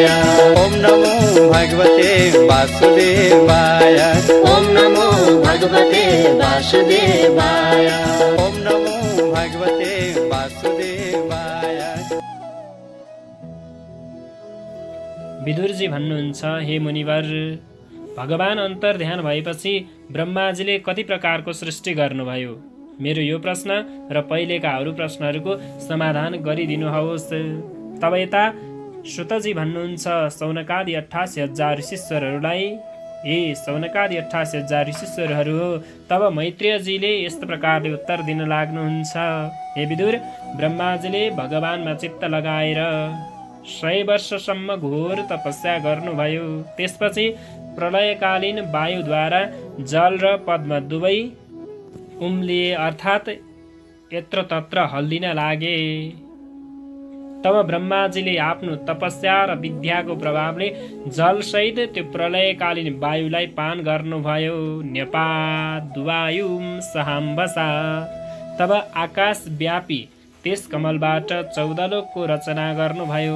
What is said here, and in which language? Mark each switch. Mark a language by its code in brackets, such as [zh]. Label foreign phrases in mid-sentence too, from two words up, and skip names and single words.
[sa] ओम नमो भगवते वासुदेवाय। ओम नमो भगवते वासुदेवाय। ओम नमो भगवते वासुदेवाय। [ne] विदुरजी भन्नुहुन्छ, हे मुनिवर, भगवान अन्तर ध्यान भएपछि ब्रह्माजीले कति प्रकारको सृष्टि गर्नुभयो? मेरो यो प्रश्न र पहिलेका अरू प्रश्नहरूको समाधान गरिदिनुहोस्। तब यता श्रुतजी भन्नुहुन्छ, सौनकादि 88,000 शिष्यहरूलाई, हे सौनकादि 88,000 ऋषिश्वरहरू हो। तब मैत्रेयजीले यस्तो प्रकारले उत्तर दिन लाग्नुहुन्छ, हे विदुर, ब्रह्माजीले भगवानमा चित्त लगाएर 100 वर्षसम्म घोर तपस्या गर्नुभयो। त्यसपछि प्रलयकालीन वायुद्वारा जल र पद्म दुवै उम्लिए, अर्थात् यत्र तत्र हल्लिन लागे। तब ब्रह्माजीले आफ्नो तपस्या र विद्याको प्रभावले जलसहित त्यो प्रलयकालीन वायुलाई पान गर्नुभयो। [sa] न्यपाद्वायुं सहाम्बसा। [ne] तब आकाश व्यापी त्यस कमलबाट 14 लोकको रचना गर्नुभयो।